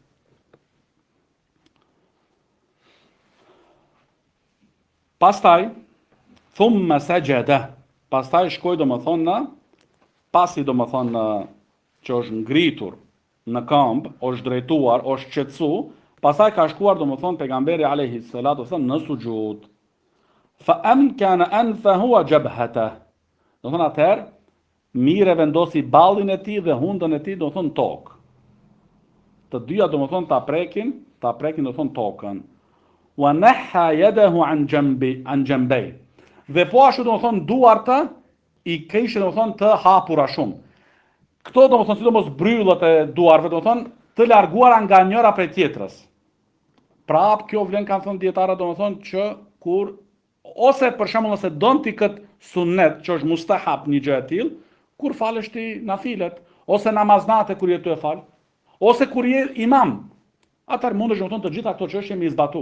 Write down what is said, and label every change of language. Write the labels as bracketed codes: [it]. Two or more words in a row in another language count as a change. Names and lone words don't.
[ar] Pastaj ثم سجد. [sq] Pastaj shkoi domethënë pasi domethënë që është ngritur në këmbë, është drejtuar, është qetësu, pastaj ka shkuar domethënë pejgamberi [ar] عليه الصلاة والسلام [sq] në sujud. [ar] فأمكن أنفه وجبهته. [sq] Domethënë atëherë mire vendosi ballin e tij dhe hundën e tij domethënë tokë. Të dyja domethënë ta prekin domethënë tokën. [ar] ونحى يديه عن جنبيه. [sq] Dhe po ashtu domethënë duarta i kishte domethënë të hapura shumë. Këto domethënë sidomos bryllat e duarve domethënë të larguara nga njëra prej tjetrës. Prap kjo vlen kanë thënë dietarët domethënë që kur ose për shembull nëse don ti kët sunnet që është mustahab një gjë e tillë, kur falesh ti nafilet, ose namaznate kur je tu e fal, ose kur je imam, atëherë mundesh domethënë të gjitha këto çështje me zbatu.